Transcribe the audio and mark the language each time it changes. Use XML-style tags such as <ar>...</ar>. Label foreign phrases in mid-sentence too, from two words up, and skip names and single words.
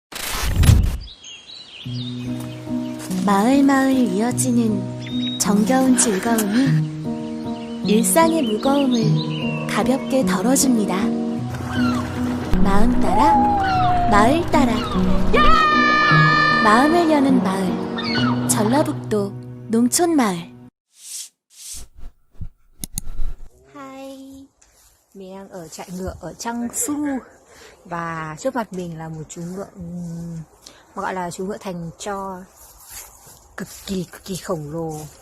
<ko>마을 이어지는 정겨운 즐거움이 일상의 무거움을 가볍게 덜어줍니다. 마음 따라 마을 따라 마음을 여는 마을 전라북도 농촌마을.</ko> <vi>Hi, mình đang ở trại ngựa ở Jeonju và trước mặt mình là một chú ngựa mà gọi là chú ngựa thành cho cực kỳ khổng lồ.</vi>